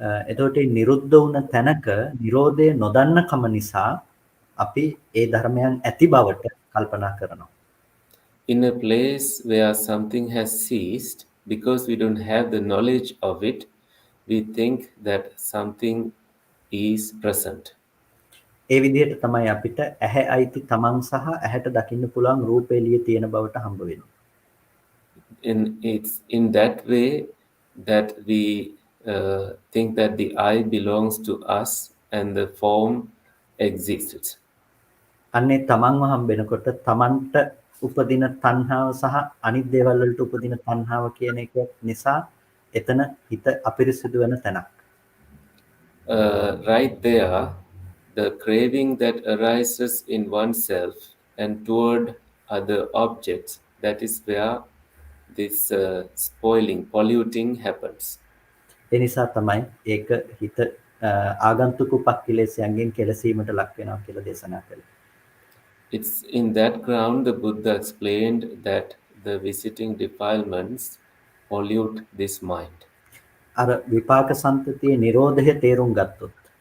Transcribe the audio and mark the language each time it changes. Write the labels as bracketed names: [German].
[Sinhala] එතකොට මේ නිරුද්ධ වුණ තැනක නිරෝධය නොදන්නකම නිසා අපි ඒ ධර්මයන් ඇති බවට කල්පනා කරනවා. [English] In a place where something has ceased, because we don't have the knowledge of it, we think that something is present. [Sinhala] ඒ විදිහට තමයි අපිට ඇහැ අයිති තමන් සහ ඇහැට දකින්න පුළුවන් රූප එළිය තියෙන බවට හම්බ වෙන්නේ. [English] It's in that way that we think that the I belongs to us and the form exists. [Sinhala] අන්නේ තමන්ව හම්බෙනකොට තමන්ට උපදින තණ්හාව සහ අනිත් දේවල් වලට උපදින තණ්හාව කියන එක නිසා එතන හිත අපිරිසිදු වෙන තැනක්. [English] Right there, the craving that arises in oneself and toward other objects, that is where this spoiling, polluting happens. [Sinhala] ඒ නිසා තමයි ඒක හිත ආගන්තුක උපක්ඛිලේශයන්ගෙන් කෙලසීමට ලක් වෙනවා කියලා දේශනා කළේ. [English] It's in that ground the Buddha explained that the visiting defilements pollute this mind. [Sinhala] අර විපාක සම්තතියේ නිරෝධය තේරුම් ගත්තොත්